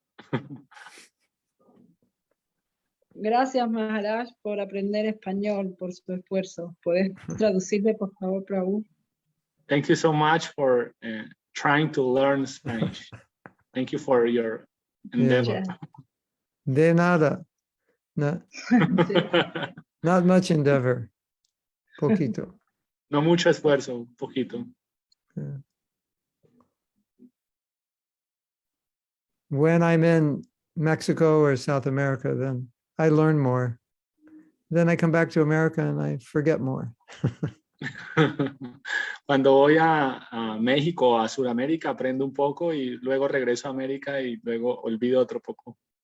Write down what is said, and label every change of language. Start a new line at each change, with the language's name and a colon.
Spanish: Gracias, Mahārāja, por aprender español, por su esfuerzo. ¿Puedes traducirle, por favor, Prabhu?
English: Thank you so much for trying to learn Spanish. Thank you for your endeavor.
Spanish: De nada.
English: Not much endeavor.
Spanish: Poquito. No mucho esfuerzo, poquito.
English: Yeah. When I'm in Mexico or South America, then I learn more. Then I come back to America and I forget more.
Spanish: Cuando voy a México, a Sudamérica, aprendo un poco y luego regreso a América y luego olvido otro poco.